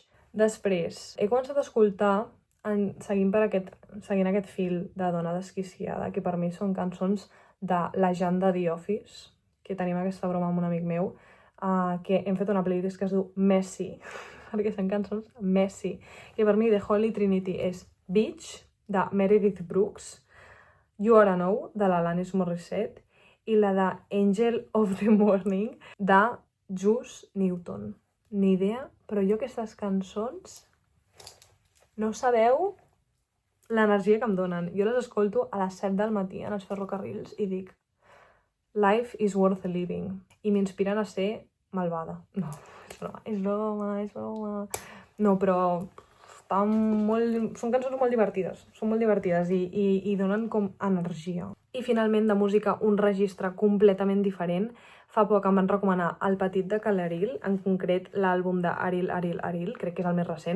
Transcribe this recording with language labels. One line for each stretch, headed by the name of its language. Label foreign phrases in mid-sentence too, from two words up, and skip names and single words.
Catalan: Després, he començat a escoltar, seguint aquest fil de dona desquiciada, que per mi són cançons de la Jan de The Office, que tenim aquesta broma amb un amic meu, que hem fet una playlist que es diu Messy, perquè són cançons Messy, que per mi
English: The Holy Trinity
Catalan: és Beach, de Meredith Brooks, You Oughta Know, de l'Alanis Morissette, i la de Angel of the Morning, de Juice Newton. Ni idea, però jo aquestes cançons no sabeu l'energia que em donen. Jo les escolto a les 7 del matí en els ferrocarrils i dic
English: Life is worth living.
Catalan: I m'inspiren a ser malvada. No, és broma. No, però són cançons molt divertides. Són molt divertides i donen com energia. I finalment, de música, un registre completament diferent. Fa poc em van recomanar El Petit de Calaril, en concret l'àlbum de Aril, crec que és el més recent.